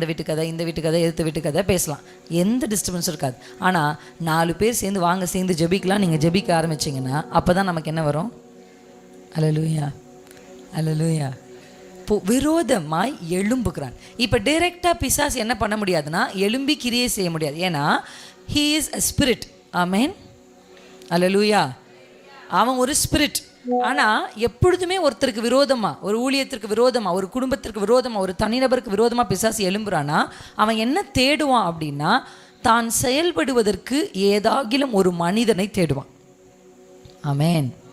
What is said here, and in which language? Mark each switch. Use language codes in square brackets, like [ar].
[ta] அந்த வீட்டு கதை, இந்த வீட்டு கதை, எதிர்த்த வீட்டு கதை பேசலாம். எந்த டிஸ்டர்பன்ஸும் இருக்காது. ஆனால் 4 பேர் சேர்ந்து வாங்க சேர்ந்து ஜெபிக்கலாம், நீங்கள் ஜெபிக்க ஆரம்பிச்சிங்கன்னா அப்போ தான் நமக்கு என்ன வரும்? அல்லேலூயா, அல்லேலூயா. விரோதமாய் எழும்புகிறான். இப்போ டைரெக்டாக பிசாசு என்ன பண்ண முடியாதுன்னா எழும்பி கிரியை செய்ய முடியாது. ஏன்னா [en] he is a spirit. [ta] ஆமென், அல்லேலூயா. அவன் ஒரு ஸ்பிரிட். ஆனால் எப்பொழுதுமே ஒருத்தருக்கு விரோதமாக, ஒரு ஊழியத்திற்கு விரோதமாக, ஒரு குடும்பத்திற்கு விரோதமாக, ஒரு தனிநபருக்கு விரோதமாக பிசாசு எழும்புறான்னா அவன் என்ன தேடுவான் அப்படின்னா, தான் செயல்படுவதற்கு ஏதாகிலும் ஒரு மனிதனை தேடுவான். ஆமென்.